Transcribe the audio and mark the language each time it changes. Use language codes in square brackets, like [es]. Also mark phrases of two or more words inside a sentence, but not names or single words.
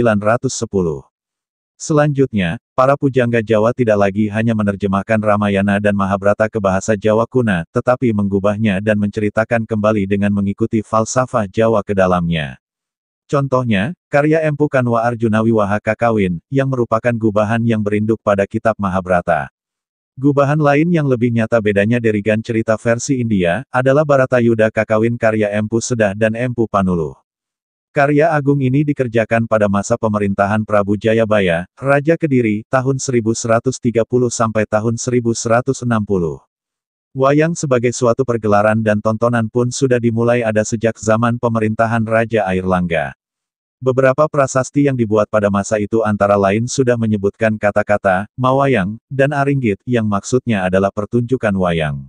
[id] Selanjutnya, Para pujangga Jawa tidak lagi hanya menerjemahkan Ramayana dan Mahabharata ke bahasa Jawa kuno, tetapi mengubahnya dan menceritakan kembali dengan mengikuti falsafah Jawa ke dalamnya. Contohnya, karya Empu Kanwa Arjuna Wiwaha Kakawin, yang merupakan gubahan yang berinduk pada kitab Mahabharata. Gubahan lain yang lebih nyata bedanya dari Gan cerita versi India, adalah Baratayuda Kakawin karya Empu Sedah dan Empu Panuluh. Karya agung ini dikerjakan pada masa pemerintahan Prabu Jayabaya, Raja Kediri, tahun 1130 sampai tahun 1160. Wayang sebagai suatu pergelaran dan tontonan pun sudah dimulai ada sejak zaman pemerintahan Raja Airlangga. Beberapa prasasti yang dibuat pada masa itu antara lain sudah menyebutkan kata-kata, mawayang, dan aringgit, yang maksudnya adalah pertunjukan wayang.